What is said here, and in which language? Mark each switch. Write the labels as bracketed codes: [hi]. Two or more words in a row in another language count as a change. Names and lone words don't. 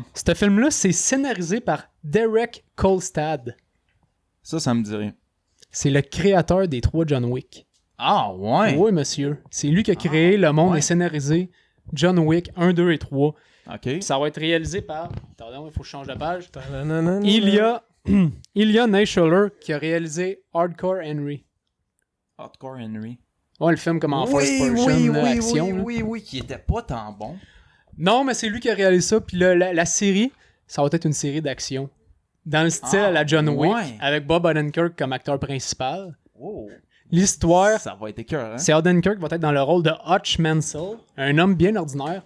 [fr] Ce film-là, c'est scénarisé par Derek Kolstad. Ça me dit rien. C'est le créateur des 3 John Wick. Ah, ouais. Oui, monsieur. C'est lui qui a créé le monde ouais. et scénarisé John Wick 1, 2 et 3. OK. Puis ça va être réalisé par... Attends, il faut que je change de page. Ta-na-na-na-na. Ilya Naishuller qui a réalisé Hardcore Henry. Hardcore Henry. Ouais, le film comme en [en] first person action. [fr] là. oui, qui était pas tant bon. Non, mais c'est lui qui a réalisé ça. Puis la série, ça va être une série d'action. Dans le style à la John Wick, ouais. avec Bob Odenkirk comme acteur principal. Oh. L'histoire, Ça va être écœurant. c'est Odenkirk va être dans le rôle de Hutch Mansell, un homme bien ordinaire.